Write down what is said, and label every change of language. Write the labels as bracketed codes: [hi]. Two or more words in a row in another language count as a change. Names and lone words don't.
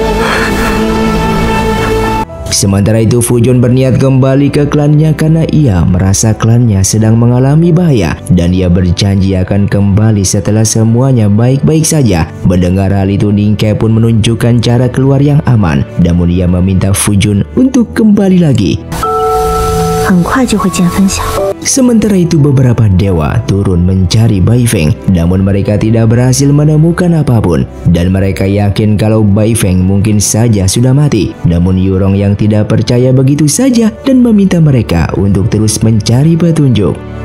[id] Sementara itu Fu Jun berniat kembali ke klannya karena ia merasa klannya sedang mengalami bahaya dan ia berjanji akan kembali setelah semuanya baik-baik saja. Mendengar hal itu Ning Ke pun menunjukkan cara keluar yang aman, namun ia meminta Fu Jun untuk kembali lagi. [zh] 很快就会见分晓。 [id] Sementara itu beberapa dewa turun mencari Bai Feng, namun mereka tidak berhasil menemukan apapun dan mereka yakin kalau Bai Feng mungkin saja sudah mati. Namun Yurong yang tidak percaya begitu saja dan meminta mereka untuk terus mencari petunjuk.